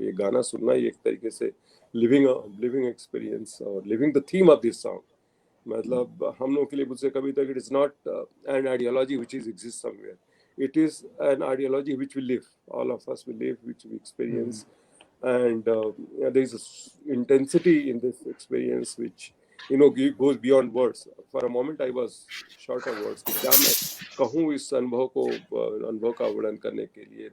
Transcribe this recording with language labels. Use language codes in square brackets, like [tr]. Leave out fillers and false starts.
[hi] ये गाना सुनना ही एक तरीके से लिविंग एक्सपीरियंस और [en] Living the theme of this song. [hi] मतलब हम लोगों के लिए मुझसे कभी तक [en] It is not an ideology which is exist somewhere, it is an ideology which we live, all of us will live, which we experience. And there is intensity in this experience which goes beyond words. For a moment I was short of words [hi] कि क्या मैं कहूँ इस अनुभव का वर्णन करने के लिए।